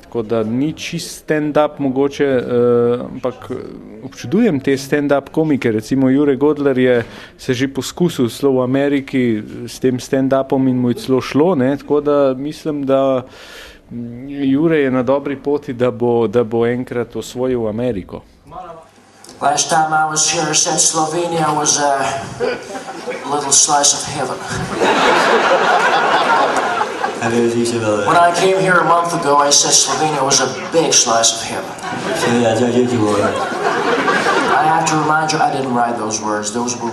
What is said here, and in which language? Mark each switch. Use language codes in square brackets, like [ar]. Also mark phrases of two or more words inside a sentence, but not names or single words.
[sl] Tako da ni čist stand-up mogoče, ampak občudujem te stand-up komike, recimo Jure Godler je se že poskusil celo v Ameriki s tem stand-upom in mu je celo šlo, ne? Tako da mislim, da Jure je na dobri poti, da bo enkrat osvojil Ameriko. [en] Last time I was here, I said Slovenia was a little slice of heaven. When I came here a month ago, I said Slovenia was a big slice of heaven. I have to remind you, I didn't write those words.